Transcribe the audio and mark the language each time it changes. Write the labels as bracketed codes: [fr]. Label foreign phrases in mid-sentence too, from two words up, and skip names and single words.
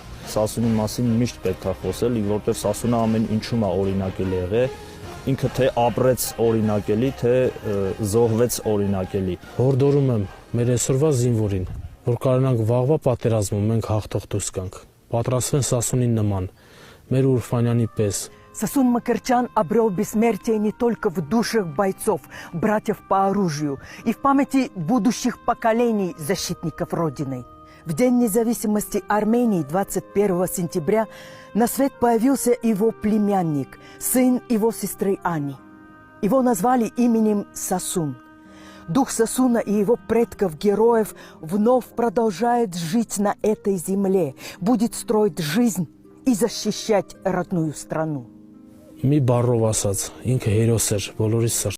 [hy] Սասունի մասին միշտ պետք է խոսել, որտեղ Սասունը ամեն ինչում է օրինակելի եղել։ Ինքը թե ապրեց օրինակելի, թե զոհվեց օրինակելի։ Հորդորում եմ մեր այսօրվա զինվորին, որ կարողանանք վաղվա պատերազմում մենք հաղթող դուրս գանք։ Պատրաստվեն Սասունին նման, մեր Ուրֆանյանի պես։ [ru] Сасун Макарчан обрел бессмертие не только в душах бойцов, братьев по оружию, и в памяти будущих поколений защитников Родины. В День независимости Армении 21 сентября на свет появился его племянник, сын его сестры Ани. Его назвали именем Сасун. Дух Сасуна и его предков-героев вновь продолжает жить на этой земле, будет строить жизнь и защищать родную страну. [hy] Մի բառով ասած, ինքը հերոս էր բոլորի